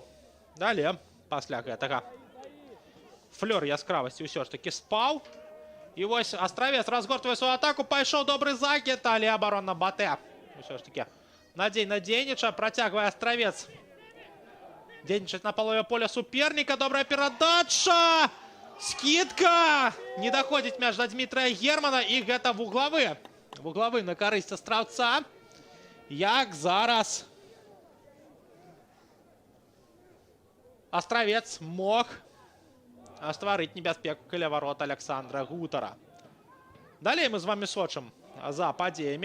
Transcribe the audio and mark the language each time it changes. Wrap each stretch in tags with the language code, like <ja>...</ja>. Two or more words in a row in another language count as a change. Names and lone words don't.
<be>Далее, пасля гэтага флёр яскравасці ўсё ж такі спаў. І вось Астравец разгортвае сваю атаку. Пайшоў добры закід, але абарона БАТЭ ўсё ж такі надзейна дзейнічае. Працягвае Астравец дзейнічаць на палове поля суперніка. Добрая перадача.</be> <ru>Скидка! Не доходит мяч до Дмитрия Германа,</ru> <be>и гэта вуглавы. Вуглавы на карысць Астраўца. Як зараз Астравец мог стварыць небяспеку каля варот Александра Гутара. Далей мы з вами сочым за падзеямі.</be>